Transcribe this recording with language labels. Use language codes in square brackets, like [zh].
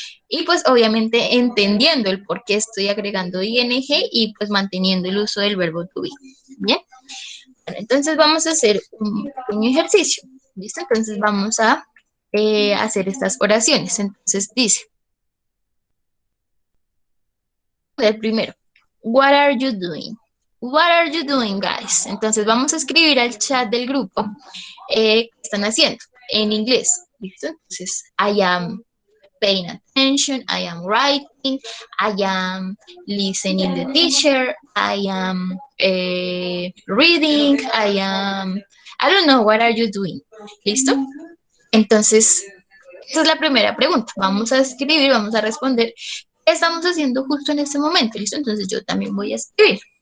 [es] Y pues obviamente entendiendo el por qué estoy agregando ing y pues manteniendo el uso del verbo to be. ¿Bien? Bueno, entonces vamos a hacer un pequeño ejercicio. ¿Listo? Entonces vamos a hacer estas oraciones. Entonces dice... El primero, [en] what are you doing? What are you doing, guys? [es] Entonces vamos a escribir al chat del grupo qué están haciendo en inglés. ¿Listo? Entonces, [en] I am paying attention, I am writing, I am listening the teacher, I am reading, I don't know, what are you doing? [es] ¿Listo? Entonces, esa es la primera pregunta. Vamos a escribir, vamos a responder. ¿Qué estamos haciendo justo en este momento? ¿Listo? Entonces yo también voy a escribir.